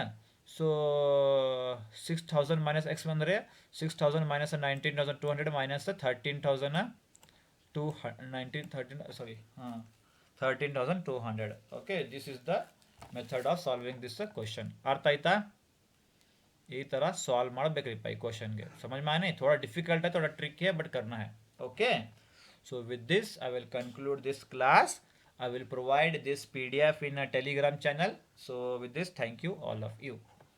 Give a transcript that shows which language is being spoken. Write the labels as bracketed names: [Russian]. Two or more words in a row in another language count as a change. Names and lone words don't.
[Kannada] ಸೊ 6,000 [English] minus x [Kannada] ಬಂದರೆ 6,000 ಮೈನಸ್ 19,200 ಮೈನಸ್ 13,200. [English] okay, this is the method of solving this question. [Kannada] ಅರ್ಥ ಆಯ್ತಾ? ಈ ಥರ ಸಾಲ್ವ್ ಮಾಡಬೇಕ್ರಿಪ್ಪ ಈ ಕ್ವಶನ್ಗೆ. [Hindi] समझ में आया नहीं? थोड़ा डिफिकल्ट है, थोड़ा ट्रिक है, बट करना है. [English] ओके, so with this I will conclude this class. I will provide this PDF in a Telegram channel. So with this, thank you all of you.